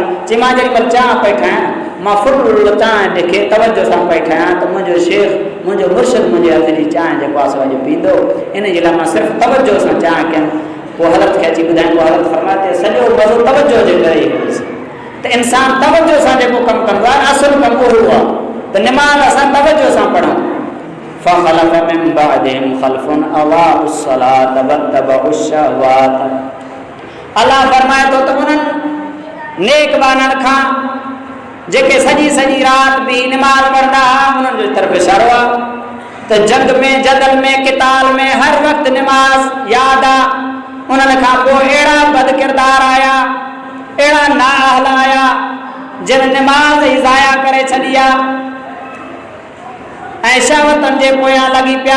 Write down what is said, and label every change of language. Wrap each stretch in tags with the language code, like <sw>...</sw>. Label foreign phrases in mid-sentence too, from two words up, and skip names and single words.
<sd>चई मां जेॾी महिल चांहि पई ठाहियां, मां फुल चांहि खे तवजो सां पई ठाहियां त मुंहिंजो शेख, मुंहिंजो मुर्शिद मुंहिंजे हथ जी चांहि जेको आहे सो अॼु पींदो, इन जे लाइ मां सिर्फ़ु तवजो सां चांहि कयमि। पोइ हज़रत खे अची ॿुधाइनि, पोइ हज़रत फरमाए सॼो मज़ो तवजो जे करे ई हुयुसि। त इंसानु तवजो सां जेको कमु कंदो आहे असुलु कमु उहो आहे। त निमाज़ असां तवजो सां पढ़ूं।</sd> <ar>فخلف من بعدهم خلف أضاعوا الصلاة واتبعوا الشهوات.</ar> <sd>अलाह फरमाए थो त उन्हनि नेक बाननि खां जेके सॼी सॼी राति बि निमाज़ पढ़ंदा हुआ, उन्हनि जो तरफ़ इशारो आहे त जंग में, जदल में, किताल में हर वक़्तु निमाज़ यादि आहे। उन्हनि खां पोइ अहिड़ा बद किरदार आया, अहिड़ा नाअहल आया जिन निमाज़ ई ज़ाया करे छॾी आहे ऐं शहवतनि जे पोयां लॻी पिया।</sd>